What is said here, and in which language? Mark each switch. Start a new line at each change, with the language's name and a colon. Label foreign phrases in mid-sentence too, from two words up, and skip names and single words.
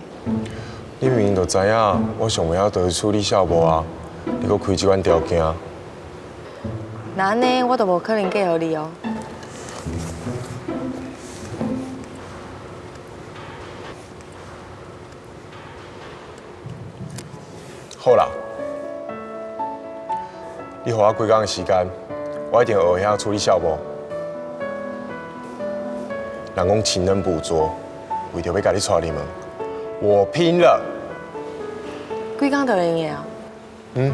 Min Nan Chinese: 你明明就知影，我上袂晓就是处理小无啊，你搁开即款条件？那安尼，我就无可能嫁予你哦。好啦，你给我几工的时间，我一定学会晓处理小无。人讲勤能补拙，为着要甲你娶入门，我拼了！几工就会用啊？嗯，